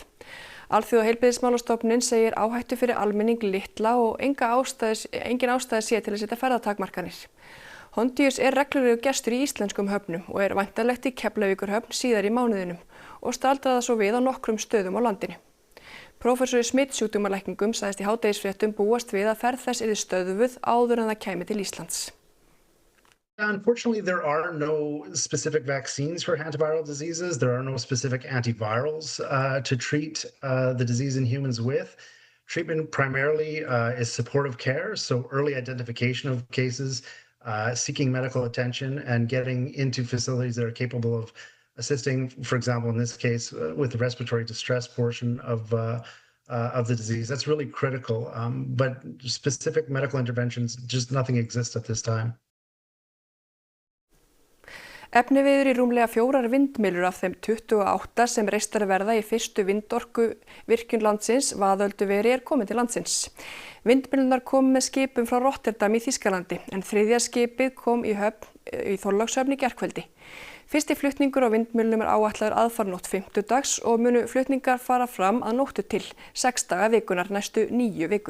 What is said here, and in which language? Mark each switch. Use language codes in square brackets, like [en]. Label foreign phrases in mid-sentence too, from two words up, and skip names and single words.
[is] Alþjóðaheilbrigðismálastofnunin segir áhættu fyrir almenning litla og engin ástæða sé til að setja ferðatakmarkanir. Hondius er reglulegu gestur í íslenskum höfnum og er væntanlegt í Keflavíkurhöfn síðar í mánuðinum og staldraði svo við á nokkrum stöðum á landinu. Prófessor í smitsjúkdómalækningum sagðist í hádegisfréttum búast við að ferð þess yrði stöðvuð áður en það kæmi til Íslands. [en] Unfortunately, there are no specific vaccines for antiviral diseases. There are no specific antivirals to treat the disease in humans with. Treatment primarily is supportive care, so early identification of cases, seeking medical attention, and getting into facilities that are capable of assisting, for example, in this case, with the respiratory distress portion of the disease. That's really critical, but specific medical interventions, just nothing exists at this time. [is] Efniviður í rúmlega 4 vindmyllur af þeim 28 sem reistar verða í fyrstu vindorkuvirkjun landsins, Vaðölduveri, er komin til landsins. Vindmyllunar kom með skipum frá Rotterdam í Þýskalandi, en 3. skipið kom í Þorlákshöfn í gærkvöldi. Fyrsti flutningur á vindmyllum er áætlaður aðfarnótt 50 og munu flutningar fara fram að nóttu til 6 daga vikunar næstu 9 vikur.